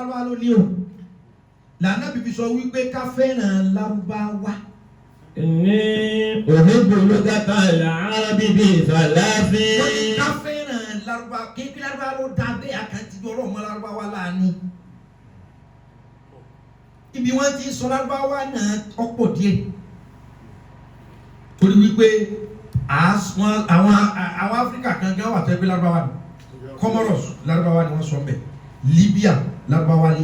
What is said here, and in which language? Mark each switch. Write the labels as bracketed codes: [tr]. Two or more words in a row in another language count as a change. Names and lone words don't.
[yo] ló ní o lànà bíbí sọ wípé ká fẹ́ràn lárúbáwá. [ar] إني أحب لغة العربي بثلاث. [yo] wọ́n ní ká fẹ́ràn lárúbáwá kébí lárúbáwá ló dá bẹ́ẹ̀ àkàntì ọlọ́mọ lárúbáwá láàánú. ibi wọ́n ti sọ lárúbáwá náà ọ̀pọ̀ díẹ̀ torí wípé àwọn Áfíríkà kankan wà tẹ́gbẹ́ lárúbáwá ni Comoros lárúbáwá ni wọ́n sọ bẹ́ẹ̀ Libya lárúbáwá lè